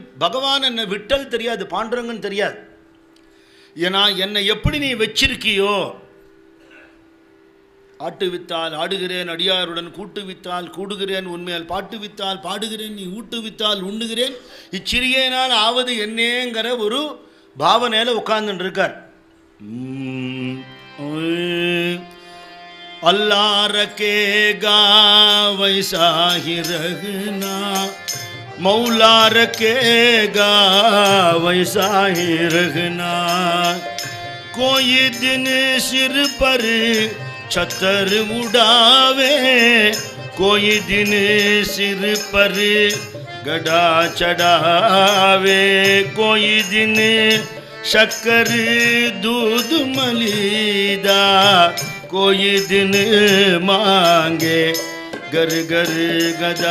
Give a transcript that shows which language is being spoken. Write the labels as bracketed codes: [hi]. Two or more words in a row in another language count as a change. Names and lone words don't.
[ta] பகவான் என்னை விட்டல் தெரியாது, பாண்டுரங்கன்னு தெரியாது. ஏன்னா என்னை எப்படி நீ வச்சிருக்கியோ, ஆட்டு வித்தால் ஆடுகிறேன் அடியாருடன், கூட்டு வித்தால் கூடுகிறேன் உண்மையால், பாட்டு வித்தால் பாடுகிறேன் நீ, ஊட்டு வித்தால் உண்ணுகிறேன் இச்சிறியனால் ஆவது என்னேங்கிற ஒரு பாவனையில் உட்கார்ந்துட்டு இருக்கார். [hi] अल्लाह रखेगा वैसा ही रखना, मौला रखेगा वैसा ही रखना। कोई दिन सिर पर छतर उड़ावे, कोई दिन सिर पर गदा चढ़ावे, कोई दिन शक्कर दूध मलीदा, कोई दिन मांगे गर गर गदा।